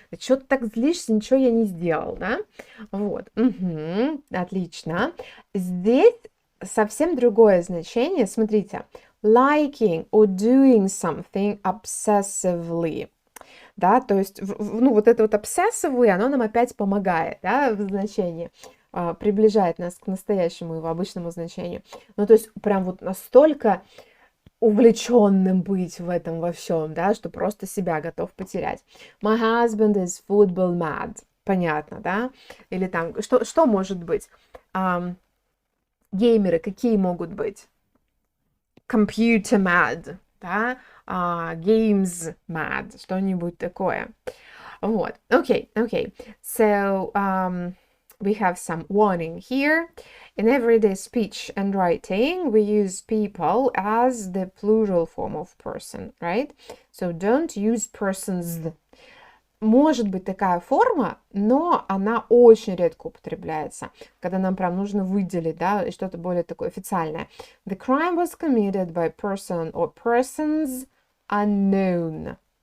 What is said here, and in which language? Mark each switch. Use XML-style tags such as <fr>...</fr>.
<ru>Чего ты так злишься, ничего я не сделал, да? Вот, отлично. Здесь совсем другое значение, смотрите.</ru> <en>Liking or doing something obsessively.</en> <ru>Да, то есть, ну, вот это вот obsessively, оно нам опять помогает, да, в значении, приближает нас к настоящему его обычному значению. Ну, то есть, прям вот настолько увлеченным быть в этом во всем, да, что просто себя готов потерять.</ru> <en>My husband is football mad.</en> <ru>Понятно, да? Или там, что может быть? Геймеры какие могут быть?</ru> <en>Computer mad,</en> <ru>да?</ru> <en>Games mad,</en> <ru>что-нибудь такое. Вот,</ru> <en>okay. So, we have some warning here. In everyday speech and writing, we use people as the plural form of person, right? So don't use persons.</en> <ru>Может быть такая форма, но она очень редко употребляется, когда нам прям нужно выделить, да, и что-то более такое официальное.</ru> <en>The crime was committed by person or persons unknown.</en>